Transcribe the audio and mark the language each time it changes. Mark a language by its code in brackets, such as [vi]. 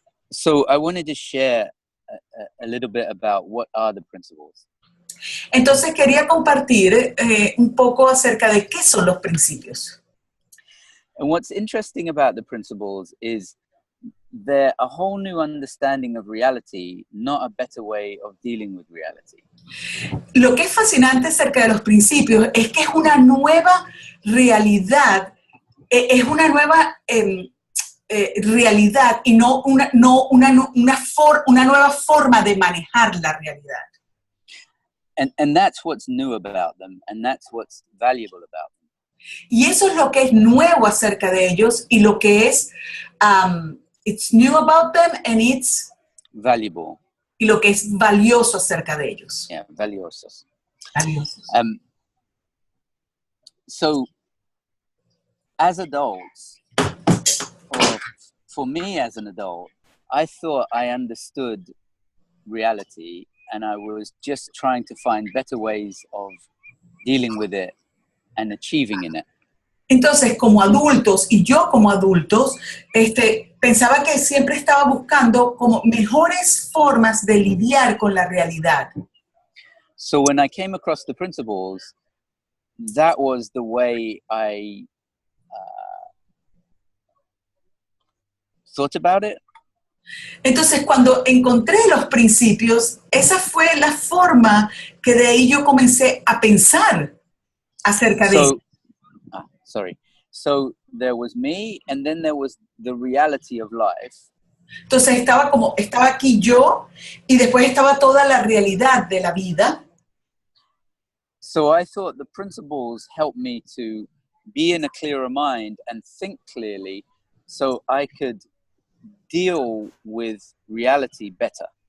[en] So I wanted to share a little bit about what are the principles. [es] Entonces quería compartir un poco acerca de qué son los principios. [en] And what's interesting about the principles is they're a whole new understanding of reality, not a better way of dealing with reality. [es] Lo que es fascinante acerca de los principios es que es una nueva realidad, es una nueva realidad y no una nueva forma de manejar la realidad. [en] And that's what's new about them, and that's what's valuable about them. [es] Y eso es lo que es nuevo acerca de ellos y lo que es [en] it's new about them and it's valuable. [es] Y lo que es valioso acerca de ellos. Yeah, valiosos. Valiosos. [en] So, as adults, or for me as an adult, I thought I understood reality and I was just trying to find better ways of dealing with it and achieving in it. [es] Entonces, como adultos, y yo como adultos, pensaba que siempre estaba buscando como mejores formas de lidiar con la realidad. [en] So when I came across the principles, that was the way I thought about it. [es] Entonces, cuando encontré los principios, esa fue la forma que de ahí yo comencé a pensar acerca de eso. [en] So there was me, and then there was the reality of life. [es] Entonces estaba aquí yo, y después estaba toda la realidad de la vida. [en] So I thought the principles helped me to be in a clearer mind and think clearly, so I could deal with reality better.